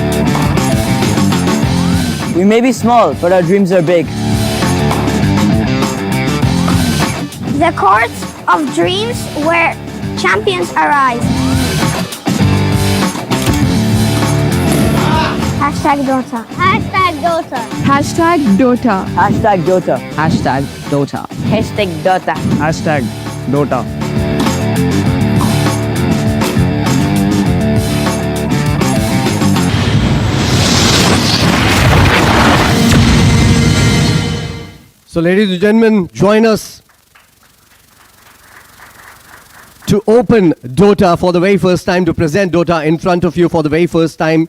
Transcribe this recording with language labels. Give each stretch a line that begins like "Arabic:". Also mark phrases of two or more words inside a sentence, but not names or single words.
English: We may be small, but our dreams are big. The courts of dreams where champions arise. Hashtag DOTA. Hashtag DOTA. Hashtag DOTA. Hashtag DOTA. Hashtag DOTA. Hashtag DOTA. Hashtag DOTA. So ladies and gentlemen, join us to open DOTA for the very first time, to present DOTA in front of you for the very first time.